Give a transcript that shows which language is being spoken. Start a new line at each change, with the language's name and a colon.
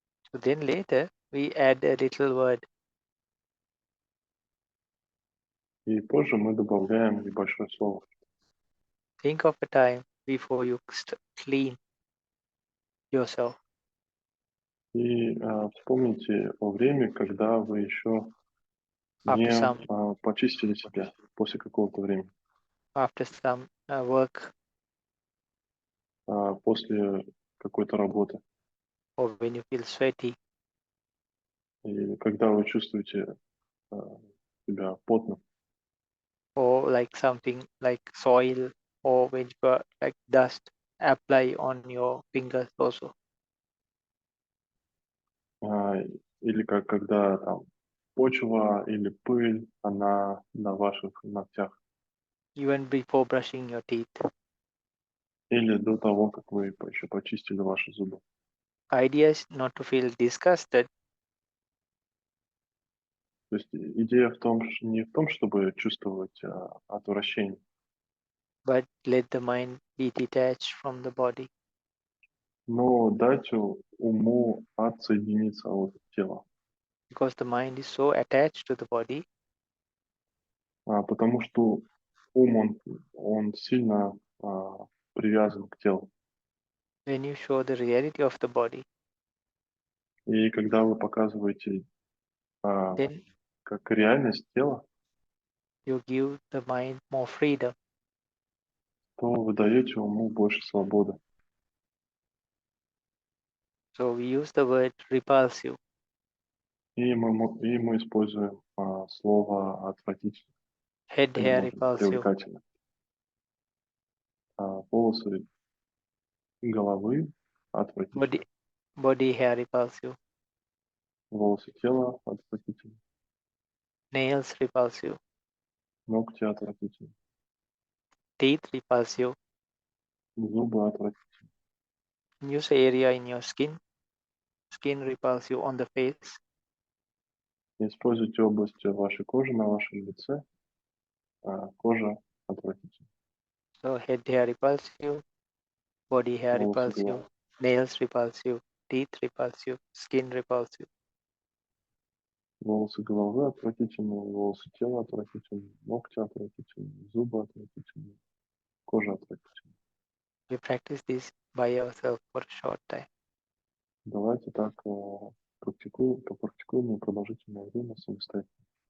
English: So then later we add a little word.
Russian: И позже мы добавляем небольшое слово.
English: Think of a time before you clean yourself.
Russian: И вспомните о времени, когда вы еще не почистили себя после какого-то времени.
English: After some work,
Russian: после какой-то работы.
English: or when you feel sweaty,
Russian: И когда вы чувствуете себя потным.
English: or like something like soil, or when you got like dust, apply on your fingers also.
Russian: Или когда там почва или пыль, она на ваших ногтях.
English: Even before brushing your teeth.
Russian: Или до того, как вы еще почистили ваши зубы.
English: Idea is not to feel disgusted,
Russian: То есть идея не в том, чтобы чувствовать отвращение,
English: but let the mind be detached from the body.
Russian: но дать уму отсоединиться от тела.
English: Because the mind is so attached to the body,
Russian: Потому что ум, он сильно привязан к телу.
English: when you show the reality of the body,
Russian: И когда вы показываете
English: then
Russian: как реальность тела,
English: you give the mind more freedom.
Russian: то вы даете уму больше свободы.
English: So we use the word repulsive.
Russian: И мы используем слово отвратительно
English: Head
Russian: или,
English: hair
Russian: может быть,
English: repulsive.
Russian: привлекательно. Волосы головы отвратительны.
English: Body hair repulsive.
Russian: Волосы тела отвратительны.
English: Nails repulsive.
Russian: Ногти отвратительны.
English: Teeth repulsive.
Russian: Зубы отвратительны.
English: Use area in your skin. Skin repulsive on the face.
Russian: Используйте область вашей кожи на вашем лице. Кожа отвратительна.
English: So head hair repulsive. Body hair
Russian: Волосы головы.
English: Nails repulsive. Teeth repulsive. Skin repulsive.
Russian: Волосы головы отвратительны, волосы тела отвратительны, ногти отвратительны, зубы отвратительны, кожа отвратительна.
English: We practice this by ourselves for a short time.
Russian: Давайте так попрактикуем продолжительное время самостоятельно.